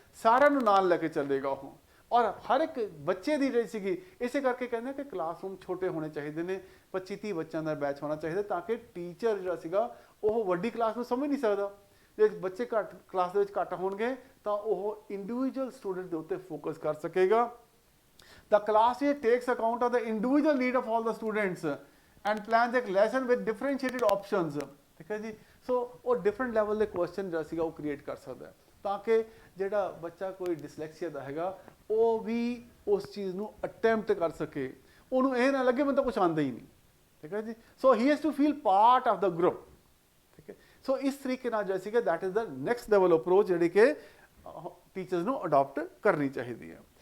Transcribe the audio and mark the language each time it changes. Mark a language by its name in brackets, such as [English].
[Punjabi] ਸਾਰਿਆਂ ਨੂੰ ਨਾਲ ਲੈ ਕੇ ਚੱਲੇਗਾ ਉਹ, ਔਰ ਹਰ ਇੱਕ ਬੱਚੇ ਦੀ ਜਿਹੜੀ ਸੀਗੀ, ਇਸੇ ਕਰਕੇ ਕਹਿੰਦੇ ਕਿ ਕਲਾਸਰੂਮ ਛੋਟੇ ਹੋਣੇ ਚਾਹੀਦੇ ਨੇ, 25-30 ਬੱਚਿਆਂ ਦਾ ਬੈਚ ਹੋਣਾ ਚਾਹੀਦਾ ਤਾਂ ਕਿ ਟੀਚਰ ਜਿਹੜਾ ਸੀਗਾ ਉਹ ਵੱਡੀ ਕਲਾਸ ਨੂੰ ਸਮਝ ਨਹੀਂ ਸਕਦਾ। ਜੇ ਬੱਚੇ ਘੱਟ ਕਲਾਸ ਦੇ ਵਿੱਚ ਘੱਟ ਹੋਣਗੇ ਤਾਂ ਉਹ ਇੰਡੀਵਿਜੂਅਲ ਸਟੂਡੈਂਟ ਦੇ ਉੱਤੇ ਫੋਕਸ ਕਰ ਸਕੇਗਾ। [English] The class A takes account of the individual need of all the students and plans a lesson with differentiated options। [Punjabi] ਠੀਕ ਹੈ ਜੀ। ਸੋ ਉਹ ਡਿਫਰੈਂਟ ਲੈਵਲ ਦੇ ਕੁਐਸਚਨ ਜਿਹੜਾ ਸੀਗਾ ਉਹ ਕ੍ਰੀਏਟ ਕਰ ਸਕਦਾ ਤਾਂ ਕਿ ਜਿਹੜਾ ਬੱਚਾ ਕੋਈ ਡਿਸਲੈਕਸੀਆ ਦਾ ਹੈਗਾ ਉਹ ਵੀ ਉਸ ਚੀਜ਼ ਨੂੰ ਅਟੈਂਪਟ ਕਰ ਸਕੇ, ਉਹਨੂੰ ਇਹ ਨਾ ਲੱਗੇ ਮੈਨੂੰ ਤਾਂ ਕੁਛ ਆਉਂਦਾ ਹੀ ਨਹੀਂ। ਠੀਕ ਹੈ ਜੀ। [English] So he has to feel part of the group. [Punjabi] ਠੀਕ ਹੈ। ਸੋ ਇਸ ਤਰੀਕੇ ਨਾਲ ਜਿਹੜਾ ਸੀਗਾ [English] that is the next level approach [Punjabi] ਜਿਹੜੀ ਕਿ ਟੀਚਰਸ ਨੂੰ ਅਡਾਪਟ ਕਰਨੀ ਚਾਹੀਦੀ ਹੈ।